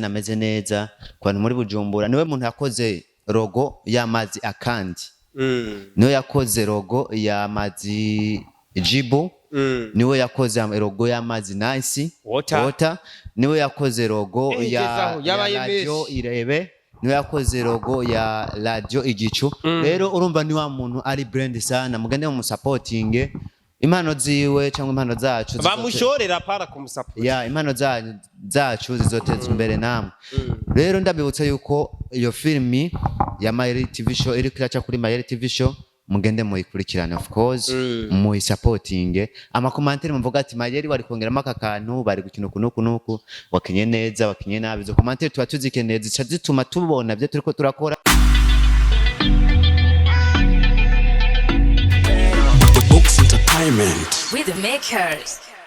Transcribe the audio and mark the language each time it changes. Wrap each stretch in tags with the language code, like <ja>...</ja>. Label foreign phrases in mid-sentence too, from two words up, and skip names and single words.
<rn>ameze neza ku bantu muri Bujumbura niwe muntu yakoze logo y'amazi akandi niwe yakoze logo y'amazi Jibu niwe yakoze logo y'amazi Nice Water niwe yakoze logo ya radio Irebe niwe yakoze logo ya radio Igicu rero urumva ni wa muntu ari brand sana mugende mu supporting impano ziwe cyangwa impano zacu bamushorera para kumusupport impano zacu zizoteza imbere namwe rero ndabibutsa yuko iyo filmi ya Mayeri TV show iri kiraca kuri Mayeri TV show mugende muyikurikirane</rn> <en>of course</en> <rn>muyi supporting ama commentaire mvuga ati Mayeri wari kongeramo akakantu bari gukina kunuku wakinye neza wakinye nabi zo commentaire tuba tuzikeneye zica zituma tubona byo turiko turakora</rn> <en>with the makers.</en>